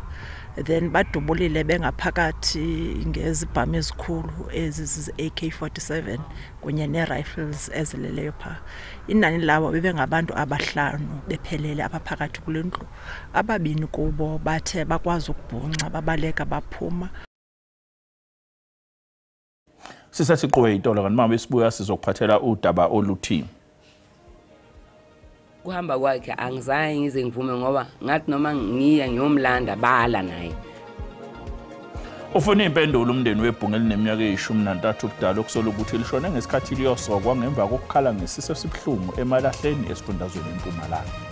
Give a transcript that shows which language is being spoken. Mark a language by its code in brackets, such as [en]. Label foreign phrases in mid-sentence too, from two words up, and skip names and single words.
[xh] Then badubulile bengaphakathi ngezibhamu ezikhulu ezi AK-47 kunye ne-rifles ezileleyo pha. Inani lawo bebengabantu abahlanu bephelele apha phakathi kule ndlu. Ababini kubo bathe bakwazi ukubhunca babaleka baphuma. [zu] Sisasiqobe itolo kanti mama besibuya sizokuphathela udaba oluthi kuhamba kwakhe angizange ngize ngivume ngoba ngathi noma ngiya ngiyomlanda bala naye. Ufuna impendulo umndeni webhunga elineminyaka eyi-13 ubudala okusola ukuthi lishone ngesikhathi liyosokwa ngemva kokukhala ngesiso esibuhlungu emalahleni esifundazweni eMpumalanga.